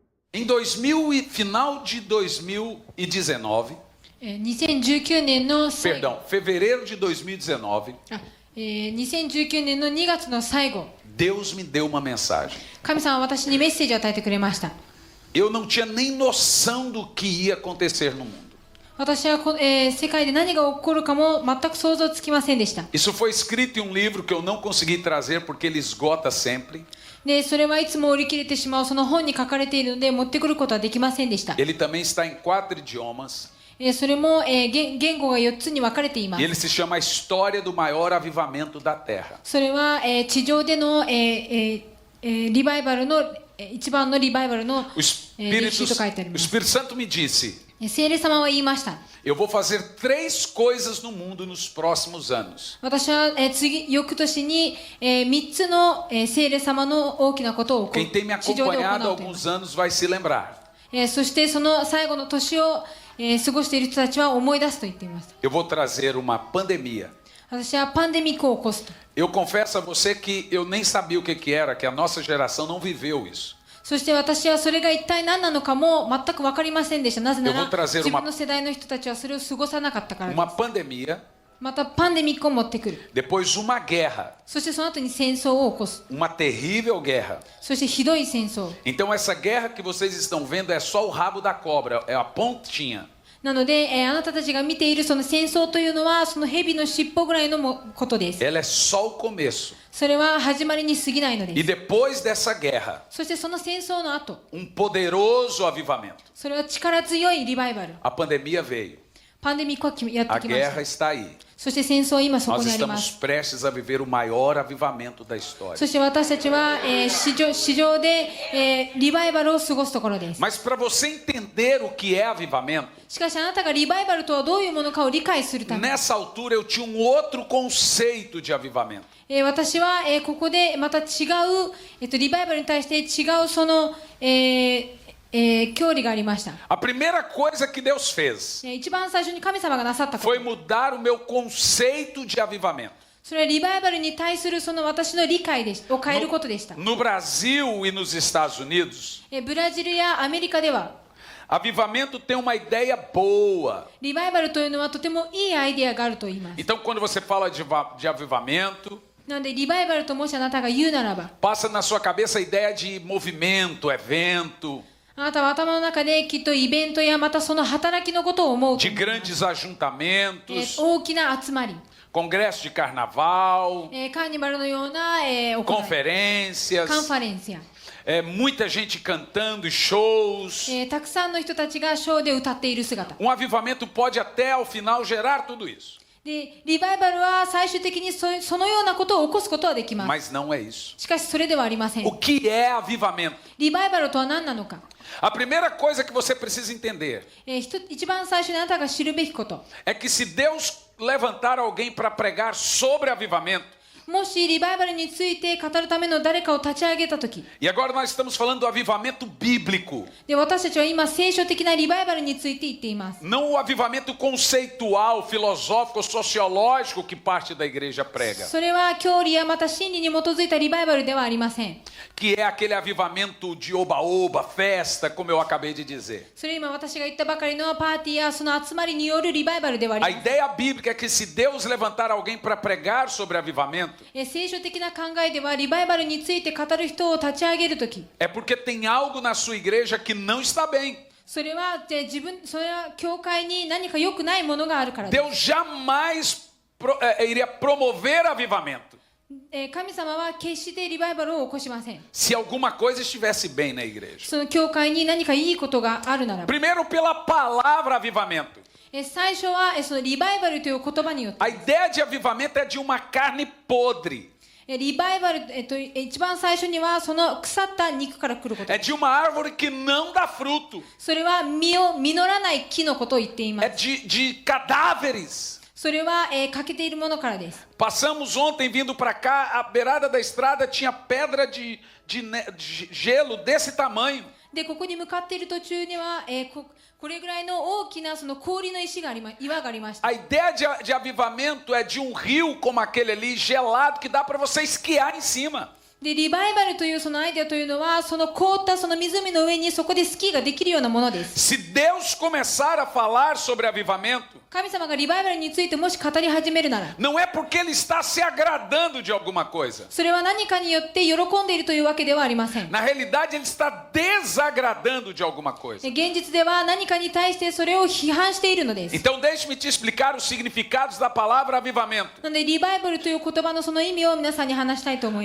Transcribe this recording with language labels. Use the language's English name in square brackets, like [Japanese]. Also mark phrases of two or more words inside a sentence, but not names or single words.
[Portuguese] Em 2000 e final de 2019, [Japanese] 2019 年の最後、 [Portuguese] perdão, fevereiro de 2019, [Japanese] 2019 年の2月の最後、 [Portuguese] Deus me deu uma mensagem. [Japanese] 神様は私にメッセージを与えてくれました。 [Portuguese] Eu não tinha nem noção do que ia acontecer no mundo. [Japanese] 私は世界で何が起こるかも全く想像つきませんでした。 [Portuguese] Isso foi escrito em um livro que eu não consegui trazer porque ele esgota sempre. [Japanese] で、それはいつも売り切れてしまうその本に書かれているので持ってくることはできませんでした。 [Portuguese] Ele também está em 4 idiomas. [Japanese] それも、言語が4つに分かれていま [Portuguese] E [Japanese] す。 [Portuguese] ele se chama A História do Maior Avivamento da Terra. [Japanese] それは、地上での、リバイバルの、一番のリバイバルの、 [Portuguese] O [Japanese] 歴史と書いてあり [Portuguese] O [Japanese] ます。 [Portuguese] Espírito Santo me disse: [Japanese] 聖霊様は言いました。 [Portuguese] eu vou fazer 3 coisas no mundo nos próximos anos. [Japanese] 私は、翌年に、3つの、聖霊様の大きなことを [Portuguese] Quem tem me [Japanese] 地上で行 [Portuguese] acompanhado há [Japanese] うと言いま [Portuguese] alguns [Japanese] す。 [Portuguese] anos vai se lembrar. [Japanese] そしてその最後の年を、過ごしている人たちは思い出すと言っています。 [Portuguese] Eu vou trazer uma pandemia. [Japanese] 私はパンデミックを起こすと。 [Portuguese] Eu confesso a você que eu nem sabia o que era, que a nossa geração não viveu isso. [Japanese] そして私はそれが一体何なのかも全く分かりませんでした。なぜな [Portuguese] Eu vou [Japanese] ら [Portuguese] trazer [Japanese] 自 [Portuguese] uma- [Japanese] 分の世代の人たちはそれを過ごさなかったからで [Portuguese] Uma [Japanese] す。 [Portuguese] pandemia, [Japanese] またパンデミックを持ってくる。 [Portuguese] depois uma guerra, [Japanese] そしてその後に戦争を起こす。 [Portuguese] uma terrível guerra. [Japanese] そしてひどい戦争。 [Portuguese] Então essa guerra que vocês estão vendo é só o rabo da cobra, é a pontinha. [Japanese] なので、あなたたちが見ているその戦争というのはその蛇の尻尾ぐらいのことです。 [Portuguese] Ela é só o começo. [Japanese] それは始まりに過ぎないので [Portuguese] E [Japanese] す。 [Portuguese] depois dessa guerra, [Japanese] そしてその戦争の後、 [Portuguese] poderoso avivamento. [Japanese] それは力強いリバイバル。 [Portuguese] A pandemia veio. [Japanese] パンデミックはやって [Portuguese] A [Japanese] きました [Portuguese] guerra。está aí. [Japanese] そして戦争は今そこ [Portuguese] Nós [Japanese] にありま [Portuguese] estamos [Japanese] す。 [Portuguese] prestes a viver o maior avivamento da história. [Japanese] そして私たちは、市場で、リバイバルを過ごすところです。 [Portuguese] Mas para você entender o que é avivamento, [Japanese] しかしあなたがリバイバルとはどういうものかを理解するため、 [Portuguese] nessa altura eu tinha um outro conceito de avivamento. [Japanese] 私は、ここでまた違う、リバイバルに対して違うその、教理がありました。 [Portuguese] A primeira coisa que Deus fez [Japanese] 一番最初に神様がなさったこ [Portuguese] foi [Japanese] と、 [Portuguese] mudar o meu conceito de avivamento. [Japanese] それはリバイバルに対するその私の理解を変えることでした。 [Portuguese] No Brasil e nos Estados Unidos, [Japanese] ブラジルやアメリカでは [Portuguese] avivamento tem uma ideia boa. [Japanese] リバイバルというのはとてもいいアイデアがあると言います。 [Portuguese] Então, quando você fala de avivamento, [Japanese] なのでリバイバルともしあなたが言うならば、 [Portuguese] passa na sua cabeça a ideia de movimento, evento, [Japanese] あなたは頭の中できっとイベントやまたその働きのことを思うと [Portuguese] de [Japanese] 思います。 [Portuguese] grandes ajuntamentos, [Japanese] 大きな集まり、 [Portuguese] congresso de carnaval, [Japanese] カーニバルのような、行い、カン [Portuguese] conferências, [Japanese] ファレンスや、 [Portuguese] muita gente cantando e shows. [Japanese] たくさんの人たちがショーで歌っている姿 [Portuguese] Um avivamento pode até ao final gerar tudo isso, [Japanese] で、リバイバルは最終的にそのようなことを起こすことはできます。 [Portuguese] mas não é isso. [Japanese] しかしそれではありません。 [Portuguese] O que é avivamento? [Japanese] リバイバルとは何なのか、 [Portuguese] A primeira coisa que você precisa entender [Japanese] 一番最初にあなたが知るべきこと、 [Portuguese] é que se Deus levantar alguém para pregar sobre avivamento, [Japanese] もしリバイバルについて語るための誰かを立ち上げたとき、 [Portuguese] e agora nós estamos falando do avivamento bíblico, [Japanese] で私たちは今聖書的なリバイバルについて言っています。 [Portuguese] não o avivamento conceitual, filosófico, sociológico que parte da igreja prega, [Japanese] それは教理やまた真理に基づいたリバイバルではありません。 [Portuguese] que é aquele avivamento de oba-oba, festa, como eu acabei de dizer. [Japanese] それ今私が言ったばかりのパーティーやその集まりによるリバイバルではあり [Portuguese] A [Japanese] ません。 [Portuguese] ideia bíblica é que se Deus levantar alguém para pregar sobre avivamento, [Japanese] 聖書的な考えではリバイバルについて語る人を立ち上げるとき、 [Portuguese] é porque tem algo na sua igreja que não está bem. [Japanese] それはそれは教会に何か良くないものがあるからです。 [Portuguese] Deus jamais iria promover avivamento [Japanese] 神様は決してリバイバルを起こしません。 [Portuguese] se alguma coisa estivesse bem na igreja. [Japanese] その教会に何かいいことがあるならば、 [Portuguese] Primeiro, pela palavra avivamento. [Japanese] 最初はそのリバイバルという言葉によって、 [Portuguese] A ideia de avivamento é de uma carne podre, [Japanese] リバイバル、一番最初にはその腐った肉から来ること。 [Portuguese] é de uma árvore que não dá fruto, [Japanese] それは実らない木のことを言っていま [Portuguese] é [Japanese] す。 [Portuguese] de cadáveres. [Japanese] それは、欠けているものからです。 [Portuguese] Passamos ontem vindo para cá, à beirada da estrada tinha pedra de gelo desse tamanho. [Japanese] で、ここに向かっている途中には、これぐらいの大きなその氷の岩がありました。 [Portuguese] A ideia de avivamento é de um rio como aquele ali, gelado, que dá para você esquiar em cima. [Japanese] でリバイバルというそのアイデアというのはその凍ったその湖の上にそこでスキーができるようなものです。 [Portuguese] Se Deus começar a falar sobre avivamento, [Japanese] 神様がリバイバルについてもし語り始めるなら [Portuguese] não é porque Ele está se agradando de alguma coisa. [Japanese] それは何かによって喜んでいるというわけではありません。 [Portuguese] Na realidade, Ele está desagradando de alguma coisa. [Japanese] 現実では何かに対してそれを批判しているのです。 [Portuguese] Então, deixe-me te explicar os significados da palavra avivamento. [Japanese] なのでリバイバルという言葉のその意味を皆さんに話したいと思い